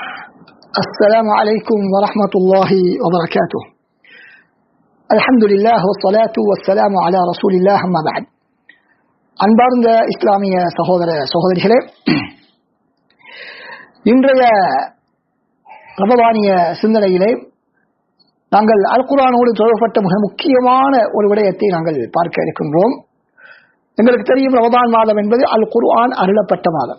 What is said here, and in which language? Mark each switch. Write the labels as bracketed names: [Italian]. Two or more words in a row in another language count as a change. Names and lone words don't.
[Arabic] السلام عليكم ورحمة الله وبركاته. الحمد لله والصلاة والسلام على رسول الله أما بعد. [Tamil] அன்பார்ந்த இஸ்லாமிய சகோதர சகோதரிகளே, இன்றைய ரமதானிய சிந்தனையிலே நாங்கள் அல் குர்ஆனோடு தொடர்பட்ட மிக முக்கியமான ஒரு விடயத்தை நாங்கள் பார்க்க இருக்கின்றோம். எங்களுக்கு தெரியும், ரமதான் மாதம் என்பது அல் குர்ஆன் அருளப்பட்ட மாதம்.